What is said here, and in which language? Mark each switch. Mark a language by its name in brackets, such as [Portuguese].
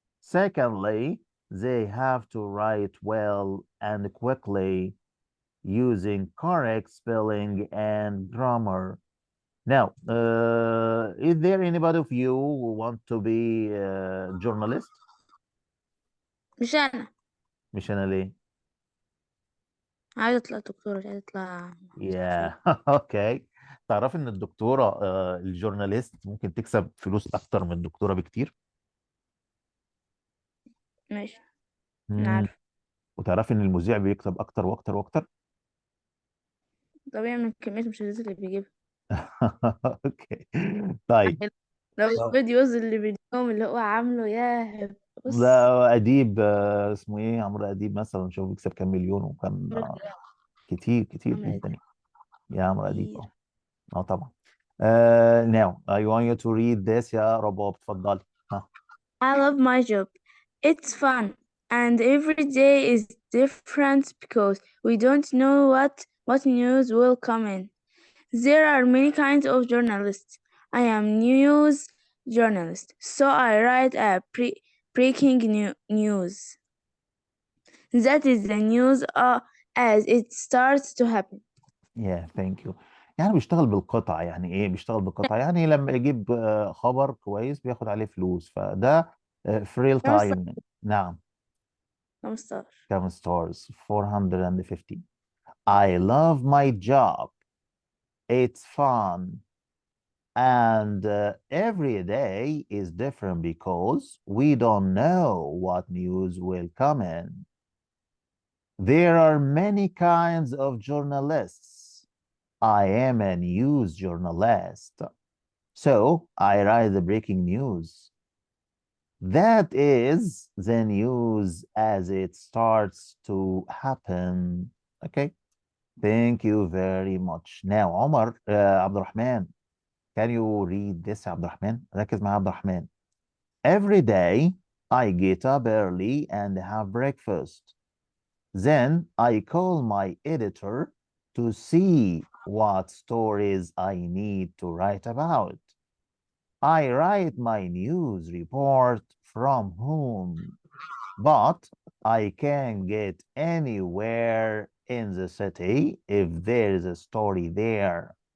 [English] Secondly, they have to write well and quickly using correct spelling and grammar. Now, is there anybody of you who want to be a journalist? [Arabic] مش أنا مش أنا ليه؟ عايزة أطلع دكتورة، مش عايزة أطلع [English] Yeah, [Arabic] اوكي. تعرف ان الدكتورة الجورناليست ممكن تكسب فلوس اكتر من الدكتورة بكتير؟ ماشي أنا مم. عارفة. وتعرف ان المذيع بيكسب اكتر واكتر واكتر؟ طبيعي من كمية المشاهدات اللي بيجيبها. اوكي. طيب لو الفيديوز اللي بيديهم اللي هو عامله، ياه بص. لا اديب اسمه ايه، عمرو اديب مثلا، شوف بيكسب كام مليون، وكان كتير كتير عمرو جدا يعني. يا عمرو اديب كتير. طبعا. [English] now I want you to read this يا رباب، [Arabic] اتفضلي. ها. [English] I love my job. It's fun and every day is different because we don't know what news will come in. There are many kinds of journalists. I am news journalist, so I write a breaking news. That is the news as it starts to happen. yeah thank you. [Arabic] يعني بيشتغل بالقطع. يعني ايه بيشتغل بالقطع؟ يعني لما يجيب خبر كويس بياخد عليه فلوس، فده في ريل تايم. نعم. 15. كم [English] stars؟ 450. I love my job. It's fun. And every day is different because we don't know what news will come in. There are many kinds of journalists. I am a news journalist. So I write the breaking news. That is the news as it starts to happen. Okay. Thank you very much. Now, Omar, عبد الرحمن, can you read this يا عبد الرحمن؟ [Arabic] ركز مع عبد الرحمن. [English] Every day I get up early and have breakfast. Then I call my editor to see what stories I need to write about. I write my news report from home, but I can get anywhere in the city if there is a story there.